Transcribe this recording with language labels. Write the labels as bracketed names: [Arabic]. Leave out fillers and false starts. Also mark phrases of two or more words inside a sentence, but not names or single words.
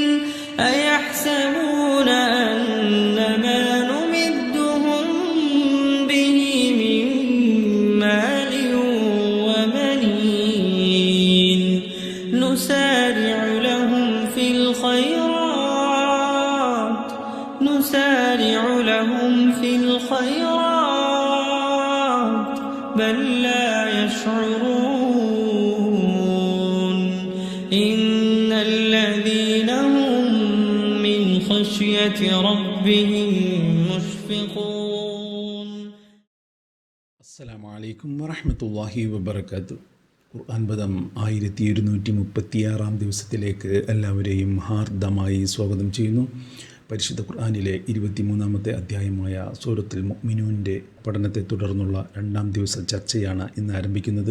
[Arabic] أيحسبون أن ما نمدهم به من مال وبنين نسارع لهم في الخيرات بل لا يشعرون. إن الذين هم من خشية ربهم مشفقون. السلام عليكم ورحمة الله وبركاته. [Malayalam] ഖുർആൻ പദം 1236 ദിവസത്തിലേക്ക് എല്ലാവരെയും ഹാർദമായി സ്വാഗതം ചെയ്യുന്നു. പരിശുദ്ധ ഖുർആനിലെ 23-ാമത്തെ അധ്യായമായ സൂറത്തുൽ മുഅ്മിനൂൻ്റെ പഠനത്തെ തുടർന്നുള്ള 2-ാം ദിവസ ചർച്ചയാണ് ഇന്ന് ആരംഭിക്കുന്നത്.